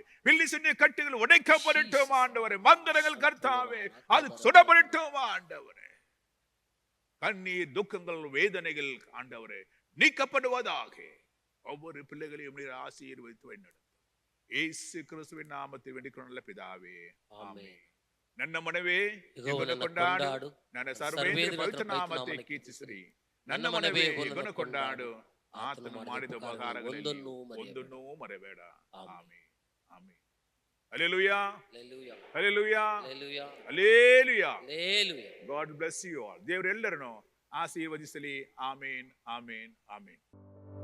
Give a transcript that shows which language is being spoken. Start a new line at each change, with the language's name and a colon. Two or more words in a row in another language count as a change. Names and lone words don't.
Tamil: பில்லிசுனிய கட்டுகள் உடைக்கப்படட்டும் ஆண்டவரே. மந்திரங்கள் கர்த்தாவே அது சுடப்படட்டும் ஆண்டவரே. கண்ணீர் துக்கங்கள் வேதனைகள் ஆண்டவரே நீக்கப்படுவதாக. ஒவ்வொரு பிள்ளைகளையும் நீர் ஆசீர்வதித்து வழிநடத்தும். இயேசு கிறிஸ்துவின் நாமத்தில் வேண்டிக் நல்ல பிதாவே ஆமென்.
Kannada: ನನ್ನ ಮನವೇ ಯೆಹೋವನ ಕೊಂಡಾಡು, ನನ್ನ ಸರ್ವೇಂದ್ರ ಪವಿತ್ರ ನಾಮத்தை ಕೀರ್ತಿಸಿರಿ. ನನ್ನ ಮನವೇ ಯೆಹೋವನ ಕೊಂಡಾಡು, ಆತನು ಮಾಡಿದ ಉಪಕಾರಗಳಲ್ಲಿ ಒಂದನ್ನೂ ಮರೆಬೇಡ. ಆಮೆನ್ ಆಮೆನ್.
English: Hallelujah. Hallelujah. Hallelujah. Hallelujah. Hallelujah. Hallelujah. God bless you all.
Kannada: ದೇವರೆಲ್ಲರನ್ನು ಆಶೀರ್ವದಿಸಲಿ. ಆಮೆನ್ ಆಮೆನ್ ಆಮೆನ್.